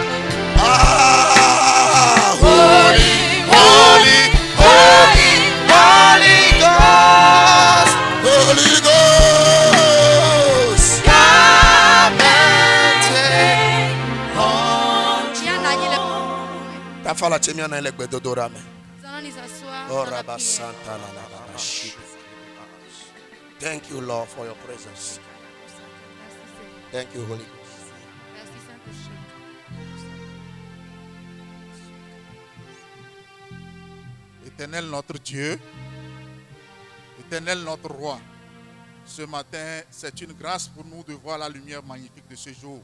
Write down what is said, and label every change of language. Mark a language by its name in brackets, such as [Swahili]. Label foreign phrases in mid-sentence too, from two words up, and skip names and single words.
[English] Holy, holy, holy, Holy Ghost, Holy Ghost, come and take control. Ta fala chemia na ile bedodorame. Thank you, Lord, for your presence. Thank you, Holy Ghost. [French] Éternel notre Dieu, Éternel notre Roi, ce matin, c'est une grâce pour nous de voir la lumière magnifique de ce jour.